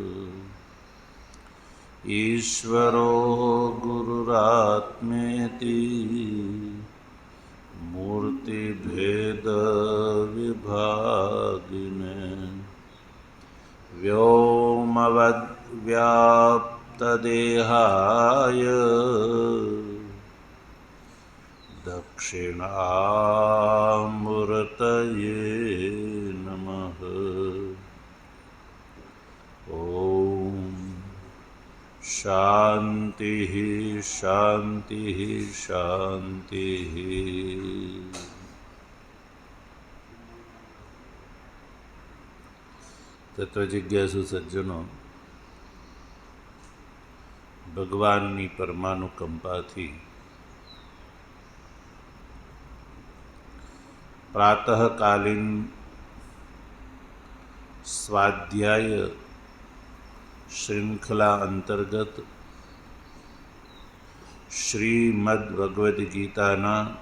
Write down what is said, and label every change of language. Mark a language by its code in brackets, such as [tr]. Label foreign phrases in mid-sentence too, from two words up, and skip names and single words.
[sa] ईश्वरो गुरुरात्मेति मूर्तिभेदविभागिने व्योमवद्व्याप्तदेहाय दक्षिणामूर्तये नमः। ॐ शान्तिः शान्तिः शान्तिः। [gu] તત્વજિજ્ઞાસુ સજ્જનો, ભગવાનની પરમાનુકંપાથી પ્રાતઃકાલીન સ્વાધ્યાય શ્રૃંખલા અંતર્ગત શ્રીમદ્ ભગવદ્ ગીતાના